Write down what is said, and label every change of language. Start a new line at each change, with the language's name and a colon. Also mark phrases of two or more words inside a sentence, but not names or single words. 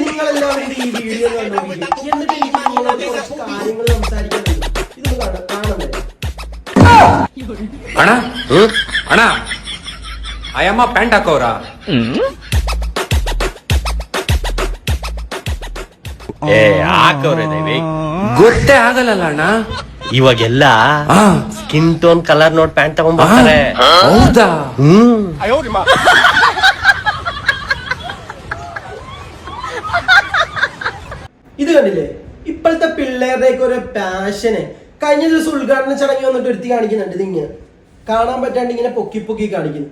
Malayalam: നിങ്ങൾ എല്ലാവരും ഈ വീഡിയോ കണ്ടുപിടിക്കും എന്നിട്ട് എനിക്ക് നിങ്ങളോട് കുറച്ച് കാര്യങ്ങൾ സംസാരിക്കാനുണ്ട്. ഇതൊന്ന് കാണണ്ടേ?
Kannada: ಅಣ್ಣ ಅಣ್ಣ ಅಯ್ಯಮ್ಮ ಪ್ಯಾಂಟ್ ಹಾಕೋರಾ ಹಾಕವ್ರೆ ಗೊತ್ತೇ ಆಗಲ್ಲ ಅಣ್ಣ. ಇವಾಗೆಲ್ಲ
English: skin tone colour
Kannada: ನೋಡ್ ಪ್ಯಾಂಟ್ ತಗೊಂಡ್ಬರ್ತಾರೆ. ಹೌದಾ?
Malayalam: ഇത് കണ്ടില്ലേ ഇപ്പോഴത്തെ പിള്ളേരുടെയൊക്കെ ഒരു പാഷന്. കഴിഞ്ഞ ദിവസം ഉദ്ഘാടന ചടങ്ങി വന്നിട്ട് ഒരുത്തി കാണിക്കുന്നുണ്ട്. ഇതിങ്ങനെ കാണാൻ പറ്റാണ്ട് ഇങ്ങനെ പൊക്കി പൊക്കി കാണിക്കുന്നു.